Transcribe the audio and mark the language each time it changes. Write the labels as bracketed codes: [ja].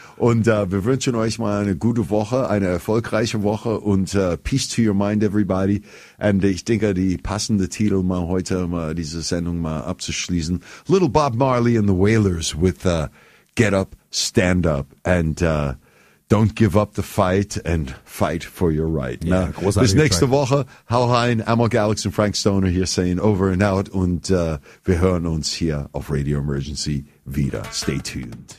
[de] Und wir wünschen euch mal eine gute Woche, eine erfolgreiche Woche und [en] peace to your mind, everybody. [de] Und ich denke, die passende Titel mal heute, mal diese Sendung mal abzuschließen. [en] Little Bob Marley and the Wailers with Get Up, Stand Up and Don't Give Up the Fight and Fight for Your Right. [de] Ja, bis nächste Woche. Hau rein. Amok, Alex und Frank Stoner hier [en] saying over and out. [de] Und wir hören uns hier auf Radio Emergency wieder. [en] Stay tuned.